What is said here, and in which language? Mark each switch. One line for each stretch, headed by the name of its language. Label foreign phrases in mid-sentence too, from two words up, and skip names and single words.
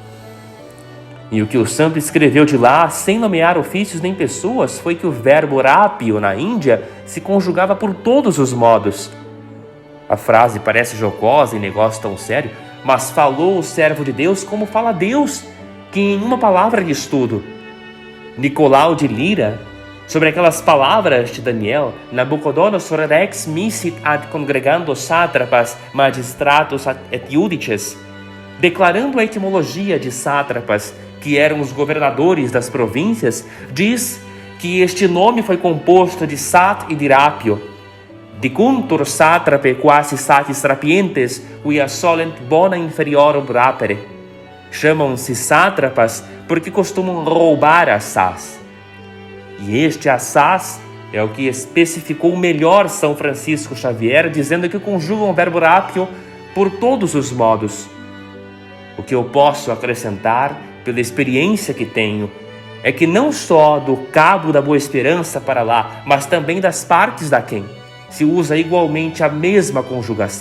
Portuguese: E o que o santo escreveu de lá, sem nomear ofícios nem pessoas, foi que o verbo rápio na Índia se conjugava por todos os modos. A frase parece jocosa em negócio tão sério, mas falou o servo de Deus como fala Deus, que em uma palavra diz tudo. Nicolau de Lira, sobre aquelas palavras de Daniel, Nabucodonosor
Latin: rex missit ad congregando sátrapas, magistratos et iudices,
Portuguese: declarando a etimologia de sátrapas, que eram os governadores das províncias, diz que este nome foi composto de sat e de rápio.
Latin: Dicuntur satrape quasi satis rapientes, quia solent bona inferiorum rapere.
Portuguese: Chamam-se sátrapas porque costumam roubar assaz. E este assaz é o que especificou melhor São Francisco Xavier, dizendo que conjugam o verbo rápio por todos os modos. O que eu posso acrescentar, pela experiência que tenho, é que não só do Cabo da Boa Esperança para lá, mas também das partes daquém, se usa igualmente a mesma conjugação.